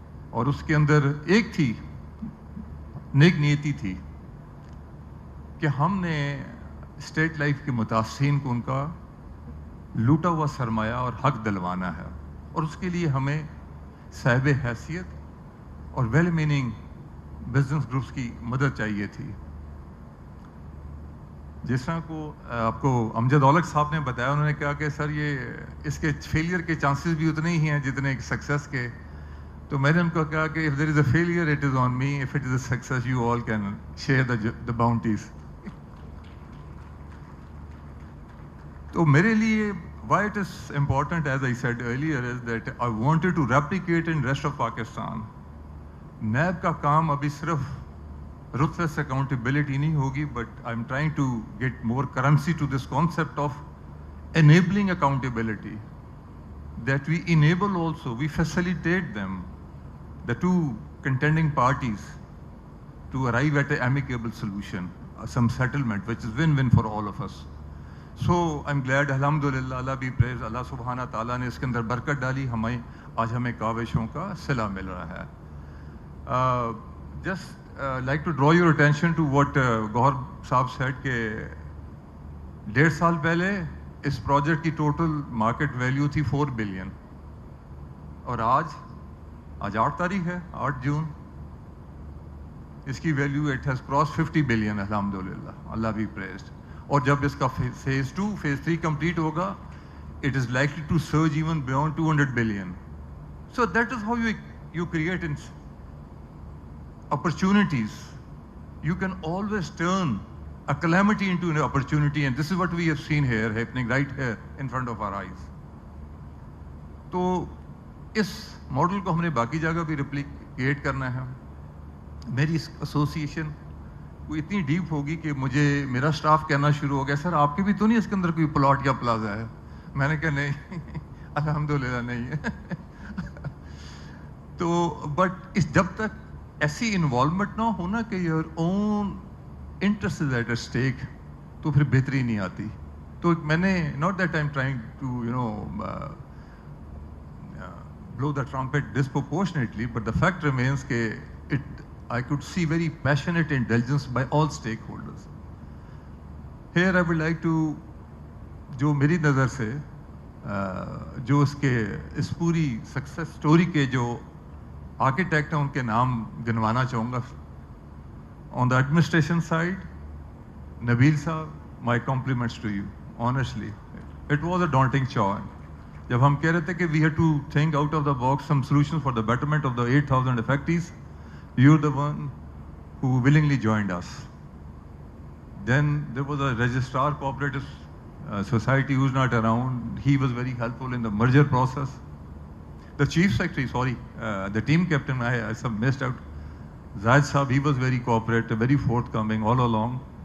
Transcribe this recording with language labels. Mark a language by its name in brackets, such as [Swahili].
[Urdu] اور اس کے اندر ایک تھی نیک نیتی تھی کہ ہم نے اسٹیٹ لائف کے متاثرین کو ان کا لوٹا ہوا سرمایہ اور حق دلوانا ہے, اور اس کے لیے ہمیں صاحب حیثیت اور [English] well meaning business groups [Urdu] کی مدد چاہیے تھی. جس طرح کو آپ کو امجد اولک صاحب نے بتایا, انہوں نے کہا کہ سر یہ اس کے فیلئر کے چانسز بھی اتنے ہی ہیں جتنے سکسیس کے. تو میں نے ان کو کہا کہ [English] if there is a failure it is on me, if it is a success you all can share the bounties. [Urdu] تو میرے لیے [English] why it is important as I said earlier is that I wanted to replicate in rest of Pakistan. [Urdu] NAB کا کام ابھی صرف [English] ruthless accountability [Urdu] نہیں ہوگی, [English] but I'm trying to get more currency to this concept of enabling accountability, that we enable also, we facilitate them, the two contending parties, to arrive at an amicable solution, some settlement which is win-win for all of us. So I'm glad, alhamdulillah, Allah be praised, [Urdu] Allah subhanahu wa ta'ala نے اس کے اندر برکت ڈالی, آج ہمیں کاوشوں کا صلہ مل رہا ہے. [English] Just like to draw your attention to what Gohar صاحب said [Urdu] کہ 1.5 سال پہلے اس پروجیکٹ کی ٹوٹل مارکیٹ ویلیو تھی 4 بلین, اور آج 8 تاریخ ہے, 8 جون, اس کی value [English] it has cross [Urdu] 50 billion, الحمدللہ, اللہ بی پریزڈ. اور جب اس کا فیز 2 فیز 3 کمپلیٹ ہوگا, [English] It is likely to surge even beyond 200 billion. So that is how you create opportunities. You can always turn a calamity into an opportunity, and this is what we have seen here happening right here in front of our eyes. [Urdu] تو اس model کو ہم نے باقی جگہ بھی replicate کرنا ہے. میری اس ایسوسیشن کو اتنی ڈیپ ہوگی کہ مجھے میرا اسٹاف کہنا شروع ہو گیا, سر آپ کے بھی تو نہیں اس کے اندر کوئی پلاٹ یا پلازا ہے؟ میں نے کہا نہیں, الحمدللہ نہیں ہے. تو بٹ جب تک ایسی انوالومنٹ نہ ہونا کہ [English] your own interest is at a stake, [Urdu] تو پھر بہتری نہیں آتی. تو میں نے [English] Not that I am trying to blow the trumpet disproportionately, but the fact remains کہ I could see very passionate indulgence by all stakeholders. Here I would like to, [Urdu] جو میری نظر سے جو اس پوری سکسیس اسٹوری کے جو آرکیٹیکٹ ہیں ان کے نام گنوانا چاہوں گا. [English] On the administration side, Nabeel صاحب, my compliments to you. Honestly it was a daunting choice [Urdu] جب ہم کہہ رہے تھے کہ [English] We have to think out of the box some solution for the betterment of the 8,000 affectees. You are the one who willingly joined us. Then there was a registrar cooperative society who's not around. He was very helpful in the merger process. The chief secretary, the team captain, I some missed out. Zahid Saab, he was very cooperative, very forthcoming all along.